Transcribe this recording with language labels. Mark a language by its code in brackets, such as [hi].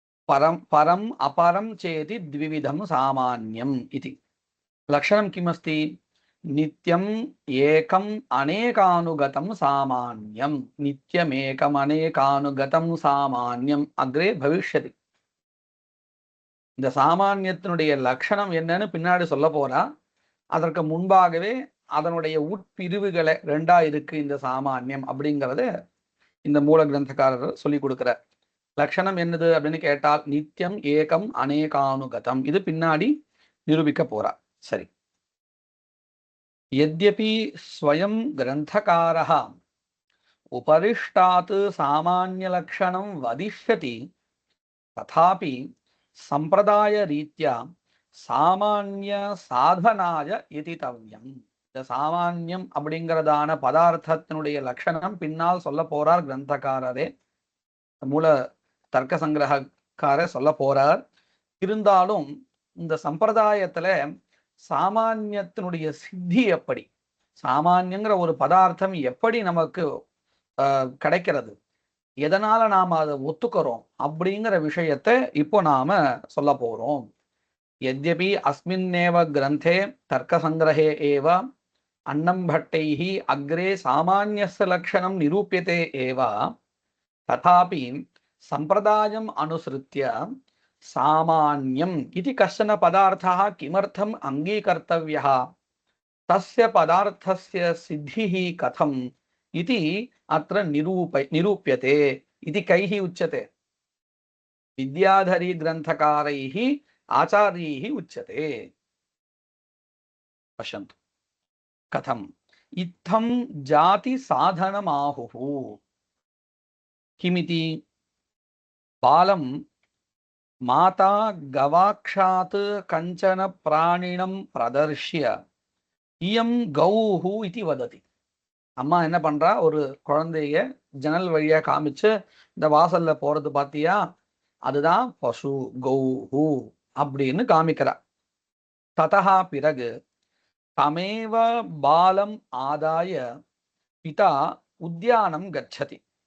[sa] परम् अपरं चेति द्विविधं सामान्यम् इति. लक्षणं किमस्ति? नित्यम् एकम् अनेकानुगतं सामान्यं. नित्यमेकम् अनेकानुगतं सामान्यम् अग्रे भविष्यति. [ta] இந்த சாமான்யத்தினுடைய லட்சணம் என்னன்னு பின்னாடி சொல்ல போறா. அதற்கு முன்பாகவே அதனுடைய உட்பிரிவுகளை 2ஆ இருக்கு இந்த சாமான்யம் அப்படிங்கறத இந்த மூல கிரந்தக்காரர் சொல்லி கொடுக்கிறார். லட்சணம் என்னது அப்படின்னு கேட்டால் [sa] நித்தியம் ஏகம் அநேகானுகதம். [ta] இது பின்னாடி நிரூபிக்க போறா. சரி. [sa] यद्यपि स्वयं ग्रंथकारः उपरिष्टात् सामान्यलक्षणं वदिष्यति तथापि संप्रदायरीत्या सामान्य साधनाय इतितव्यम्. [ta] இந்த சாமான்யம் அப்படிங்கிறதான பதார்த்தத்தினுடைய லட்சணம் பின்னால் சொல்ல போறார் கிரந்தக்காரரே. மூல தர்க்க சங்கிரகக்காரர் சொல்ல போறார். இருந்தாலும் இந்த சம்பிரதாயத்துல சாமான்யத்தினுடைய சித்தி எப்படி, சாமான்யங்கிற ஒரு பதார்த்தம் எப்படி நமக்கு கிடைக்கிறது, எதனால நாம அதை ஒத்துக்கிறோம் அப்படிங்கிற விஷயத்தை இப்போ நாம சொல்ல போறோம். [sa] यद्यपि अस्मिन्नेव ग्रन्थे तर्कसङ्ग्रहे एव अन्नं भट्टैः अग्रे सामान्यस्य लक्षणं निरूप्यते एव, तथापि सम्प्रदायम् अनुसृत्य सामान्यम् इति कश्चन पदार्थः किमर्थम् अङ्गीकर्तव्यः, तस्य पदार्थस्य सिद्धिः कथम् इति अत्र निरूप्यते इति कैः उच्यते? विद्याधरी ग्रन्थकारैः आचार्यैः उच्यते। पश्यन्तु कथम्। इत्थं जाति साधनमाहुः। किमिति? बालं माता गवाक्षात् कंचन प्राणिनं प्रदर्श्य इयं गौः इति वदति. [ta] அம்மா என்ன பண்றா, ஒரு குழந்தைய ஜன்னல் வழியா காமிச்சு, இந்த வாசல்ல போறது பாத்தியா, அதுதான் பசு, கௌஹு அப்படின்னு காமிக்கிறா. [sa] ததா பிறகு தமேவ பாலம் ஆதாய பிதா உத்தியானம் கச்சதி.